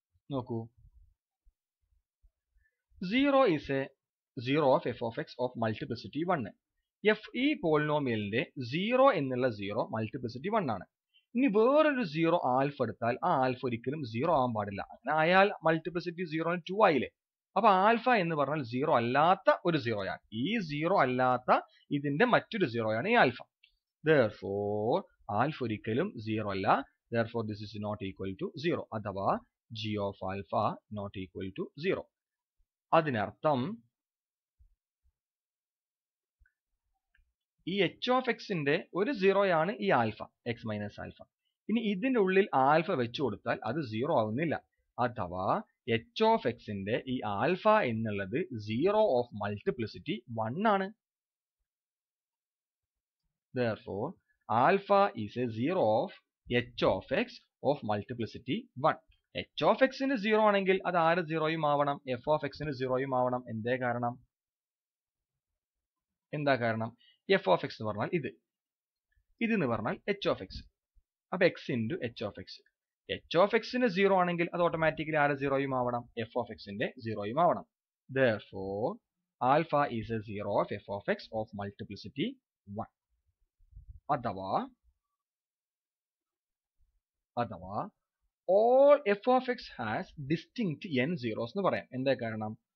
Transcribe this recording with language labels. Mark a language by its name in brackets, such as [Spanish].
[English] നോക്കൂ, 0 is a 0 of f of x of multiplicity 1. [Malayalam] ഈ പോളിനോമിയലിന്റെ 0 എന്നുള്ള 0 മൾട്ടിപ്ലിസിറ്റി 1 ആണ്. ഇനി വേറൊരു 0 ആൽഫ എടുത്താൽ ആ ആൽഫ ഒരിക്കലും 0 ആവാൻ പാടില്ല. അങ്ങനെ ആയാൽ മൾട്ടിപ്ലിസിറ്റി 0 2 ആയില്ലേ. അപ്പൊ ആൽഫ എന്ന് പറഞ്ഞാൽ 0 അല്ലാത്ത ഒരു 0 ആണ്. ഈ 0 അല്ലാത്ത ഇതിന്റെ മറ്റൊരു 0 ആണ് ഈ ആൽഫ. Therefore ആൽഫ ഒരിക്കലും 0 അല്ല. [English] Therefore this is not equal to 0. അഥവാ g of alpha not equal to 0. [Malayalam] അതിനർത്ഥം ഈ എച്ച് ഓഫ് എക്സിന്റെ ഒരു 0 ആണ് ഈ ആൽഫ, എക്സ് മൈനസ് ആൽഫ. ഇനി ഇതിന്റെ ഉള്ളിൽ ആൽഫ വെച്ചു കൊടുത്താൽ അത് 0 ആവുന്നില്ല. അഥവാ എച്ച് ഓഫ് എക്സിന്റെ ഈ ആൽഫ എന്നുള്ളത് 0 ഓഫ് മൾട്ടിപ്ലിസിറ്റി 1 ആണ്. [English] Therefore alpha is a 0 of h of x of multiplicity 1. [Malayalam] h of x ന് 0 ആണെങ്കിൽ അത് ആര് 0യും ആവണം? f of x ന് 0യും ആവണം. എന്താ കാരണം? f of x എന്ന് പറഞ്ഞാൽ ഇത് എന്ന് പറഞ്ഞാൽ h of x. [English] അപ്പൊ x into h of x. [Malayalam] h of x ന് 0 ആണെങ്കിൽ അത് ഓട്ടോമാറ്റിക്കലി ആര് 0യും ആവണം? f of x ന്റെ 0യും ആവണം. [English] Therefore alpha is a 0 of f of x of multiplicity 1. [Malayalam] അഥവാ all f of x has distinct n zeros എന്ന് പറയാം. എന്താ കാരണം?